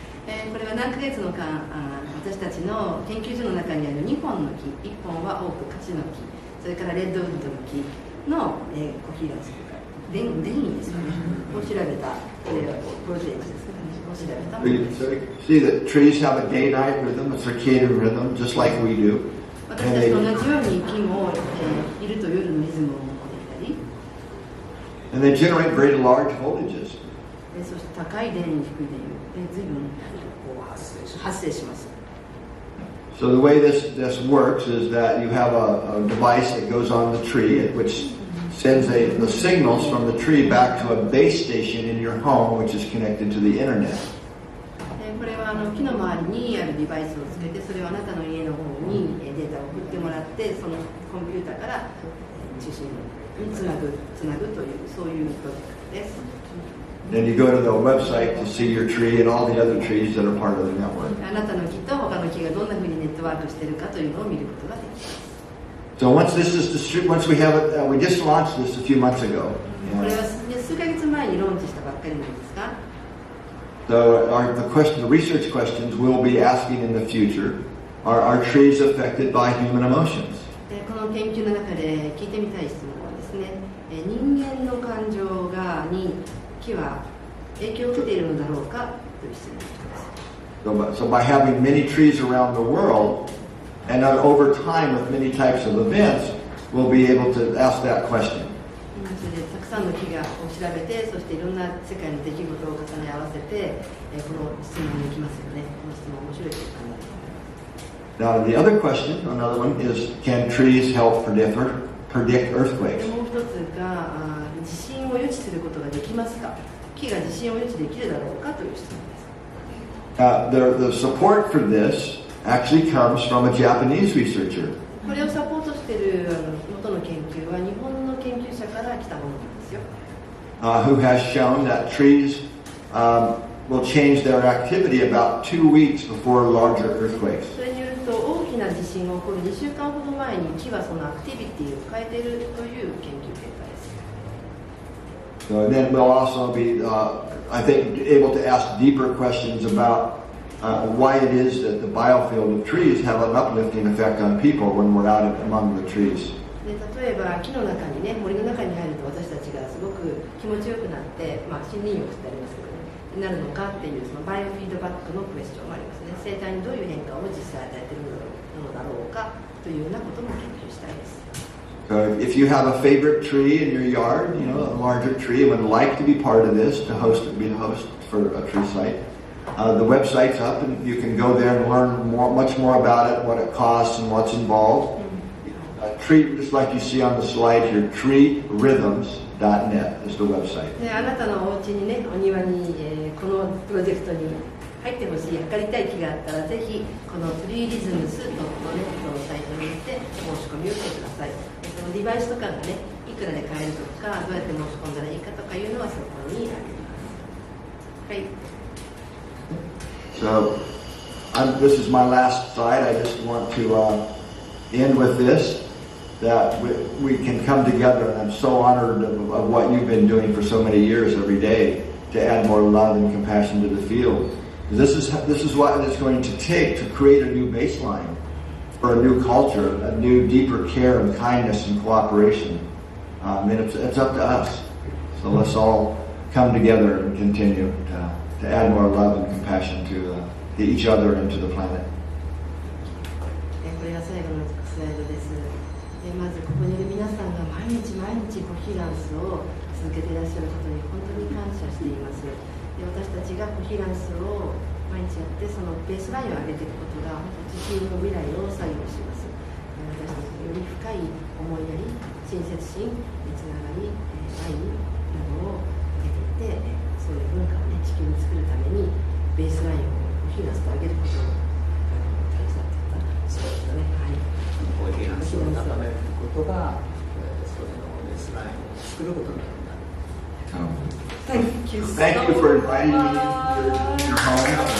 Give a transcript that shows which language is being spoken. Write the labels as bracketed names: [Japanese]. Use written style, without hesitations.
[Japanese] これは何ヶ月の間、私たちの研究所の中にある2本の木、1本はオーク、カシの木、それからレッドウッドの木の、コヒーランスというか、電位ですかね、を調べた、プロジェクトですかね、を調べたものです。 [English] So you see that trees have a day-night rhythm, a circadian rhythm, just like we do. [Japanese] 私たちと同じように木も、昼と夜のリズムを持っていたり。 [English] And they generate very large voltages. [Japanese] そして高い電位、低い電位で随分発生します。 [English] So the way this works is that you have a device that goes on the tree, which sends the signals from the tree back to a base station in your home, which is connected to the internet. [Japanese] これは木の周りにあるデバイスをつけて、それをあなたの家の方にデータを送ってもらって、そのコンピューターから中心につなぐという、そういうプロジェクトです。 [English] Then you go to the website to see your tree and all the other trees that are part of the network. [Japanese] あなたの木と他の木がどんなふうにネットワークしているかというのを見ることができます。 [English] So once we have it, we just launched this a few months ago. [Japanese] これは数ヶ月前にローンチしたばっかりなんですが。 [English] So the research questions we'll be asking in the future are trees affected by human emotions? [Japanese] この研究の中で聞いてみたい質問はですね、人間の感情に木は影響を受けているのだろうかという質問です。 [English] So by having many trees around the world, and over time with many types of events, we'll be able to ask that question. [Japanese] それでたくさんの木を調べて、そしていろんな世界の出来事を重ね合わせて、この質問に行きますよね。この質問面白いと考えています。 [English] Now the other question, another one, is can trees help predict earthquakes? [Japanese] もう一つが地震を予知することができますか？木が地震を予知できるだろうかという質問です。 [English] The support for this actually comes from a Japanese researcher. [Japanese] これをサポートしている元の研究は日本の研究者から来たものなんですよ。 [English] Who has shown that trees will change their activity about 2 weeks before larger earthquakes. [Japanese] それによると大きな地震が起こる2週間ほど前に木はそのアクティビティを変えているという研究結果です。 [English] So then we'll also be, I think, able to ask deeper questions about why it is that the biofield of trees have an uplifting effect on people when we're out among the trees. [Japanese] で例えば木の中にね、森の中に入ると私たちがすごく気持ちよくなって、森林浴ってありますけどね、なるのかっていうそのバイオフィードバックのクエスチョンもありますね。生態にどういう変化を実際与えているのだろうかというようなことも研究したいです。 [English] So if you have a favorite tree in your yard, a larger tree, and would like to be part of this, be the host for a tree site, the website's up, and you can go there and learn much more about it, what it costs, and what's involved. Tree, just like you see on the slide here, treerhythms.net is the website. [Japanese] あなたのお家にね、お庭に、このプロジェクトに入ってほしい、測りたい木があったら、ぜひこのtreerhythms.netのサイトに行って申し込みをしてください。そのデバイスとかがね、いくらで買えるとか、どうやって申し込んだらいいかとかいうのはそこにあります。はい。 [English] So, this is my last slide. I just want to end with this, that we can come together, and I'm so honored of what you've been doing for so many years every day to add more love and compassion to the field. This is what it's going to take to create a new baseline for a new culture, a new deeper care and kindness and cooperation. And it's up to us. So let's all come together and continue to add more love and compassion to each other and to the planet. [Japanese] これが最後のスライドです。まずここにいる皆さんが毎日コヒランスを続けていらっしゃることに本当に感謝しています。私たちがコヒランスを毎日やってそのベースラインを上げていくことが地震の未来を左右します。私たちのより深い思いやり、親切心、つながり、愛などを上げていって、そういう文化をね、地球に作るためにベースラインをコヒランスと上げることを大事だって言ったそうですね。はい。コヒランスを高めることが、それのベースラインを作ることになる。 [English] Thank you so much. Thank you for inviting me to your home.